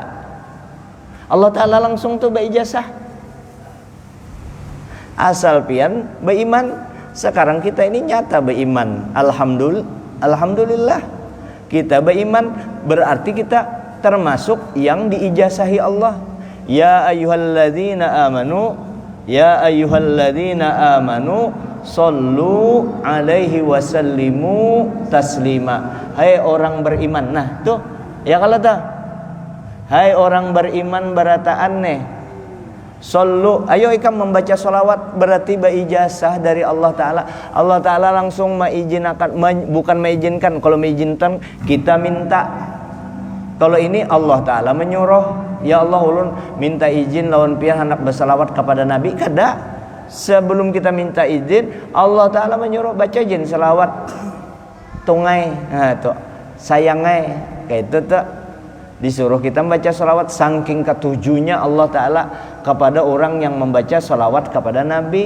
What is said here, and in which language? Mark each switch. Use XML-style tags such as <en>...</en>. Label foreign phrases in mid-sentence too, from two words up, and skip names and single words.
<id>Allah Ta'ala langsung tuh berijazah. Asal pian beriman. Sekarang kita ini nyata beriman. Alhamdulillah kita beriman, berarti kita termasuk yang diijazahi Allah.</id> <ar>يا أيها الذين آمنوا صلوا عليه وسلموا تسليما.</ar> <id>Hai orang beriman. Nah tuh ya kalau tuh hai orang beriman berataan nih, sallu, ayo ikam membaca salawat, berarti berijazah dari Allah Ta'ala. Allah Ta'ala langsung bukan mengizinkan. Kalau mengizinkan kita minta. Kalau ini Allah Ta'ala menyuruh. Ya Allah ulun minta izin lawan pian hendak bersalawat kepada Nabi, kada. Sebelum kita minta izin, Allah Ta'ala menyuruh baca izin salawat tungai. Nah tuh sayangai kayak itu tuh disuruh kita membaca salawat. Saking ketujuhnya Allah Ta'ala kepada orang yang membaca salawat kepada Nabi.</id>